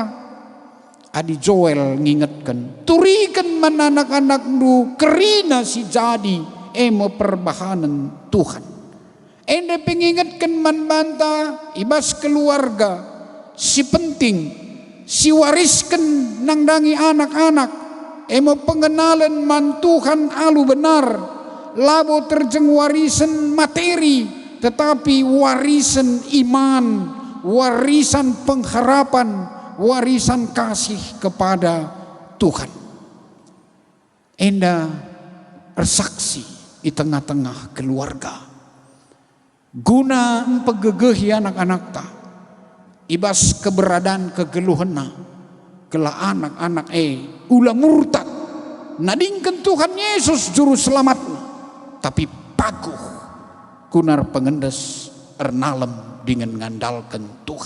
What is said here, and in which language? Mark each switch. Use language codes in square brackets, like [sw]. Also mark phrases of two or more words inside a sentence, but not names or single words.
[btx] Adi Joel ngingetkan, turikan mananak-anak du kerina si jadi perbahanan Tuhan. Ende pengingatkan manbanta ibas keluarga si penting, si wariskan nangdangi anak-anak pengenalan man Tuhan alu benar, labo terjeng warisan materi, [id] tetapi warisan iman, warisan pengharapan, warisan kasih kepada Tuhan. Enda bersaksi di tengah-tengah keluarga. [btx] Guna pegegehi anak-anak ta, ibas keberadaan kegeluhena, kela anak-anak ulah murtad, nadingkan Tuhan Yesus juru selamatna, tapi paguh kunar pengendes ernalem [id] dengan ngandalkan [btx] Tuhan.